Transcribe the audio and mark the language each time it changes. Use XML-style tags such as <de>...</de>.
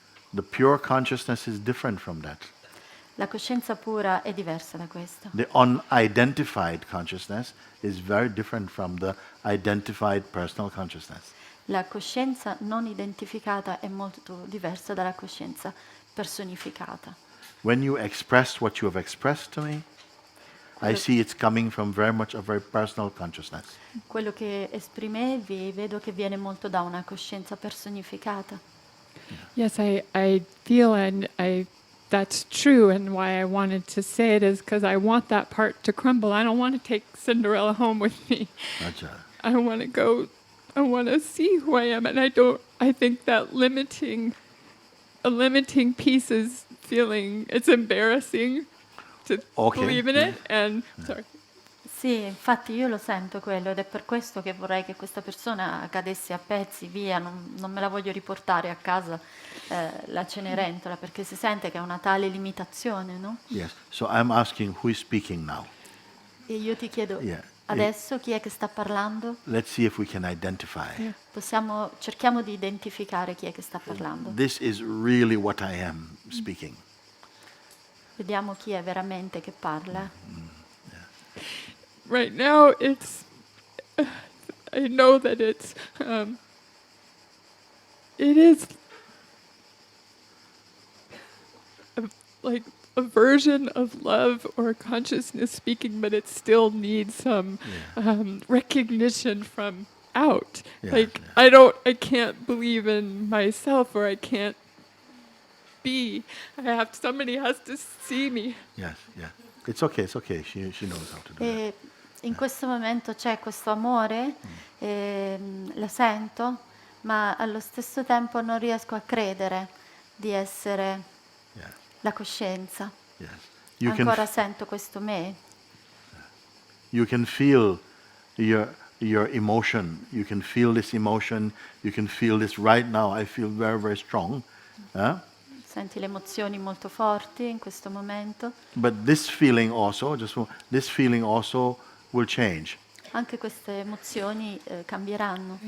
<en>The pure consciousness is different from that.</en> <it>La coscienza pura è diversa da questo.</it> <en>The unidentified consciousness is very different from the identified personal consciousness.</en> <it>La coscienza non identificata è molto diversa dalla coscienza personificata.</it> <en>When you express what you have expressed to me, I see it's coming from very much a very personal consciousness.</en> <it>Quello che esprimevi vedo che viene molto da una coscienza personificata.</it> <en>Yes, I feel that's true, and why I wanted to say it is because I want that part to crumble. I don't want to take Cinderella home with me.</en> <hi>Acha.</hi> <en>I want to go, I want to see who I am, and I think that a limiting piece is feeling, it's embarrassing to Okay. believe in it, and, sorry.</en> <it>Sì, infatti io lo sento quello ed è per questo che vorrei che questa persona cadesse a pezzi, via, non me la voglio riportare a casa la Cenerentola, perché si sente che è una tale limitazione, no?</it> <en>Yes. So I'm asking who is speaking now.</en> <it>E io ti chiedo,</it> <en>Yeah.</en> <it>adesso chi è che sta parlando?</it> <en>Let's see if we can identify.</en> <it>Cerchiamo di identificare chi è che sta parlando.</it> <en>This is really what I am speaking.</en> <it>Vediamo chi è veramente che parla.</it> <en>Right now, I know that it is like a version of love or consciousness speaking, but it still needs some recognition from out. Yeah, Like yeah. I can't believe in myself, or I can't be. Somebody has to see me. Yes, yeah. It's okay, it's okay. She knows how to do that.</en> <it>E in questo momento c'è questo amore, lo sento, ma allo stesso tempo non riesco a credere di essere</it> <en>Yeah.</en> <it>la coscienza.</it> <en>Yes. You can</en> <it>Ancora sento questo me.</it> <en>you can feel your emotion. You can feel this emotion. You can feel this right now. I feel very, very strong.</en> <it>Senti le emozioni molto forti in questo momento.</it> <en>But this feeling also, this feeling also will change.</en> <it>Anche queste emozioni cambieranno.</it>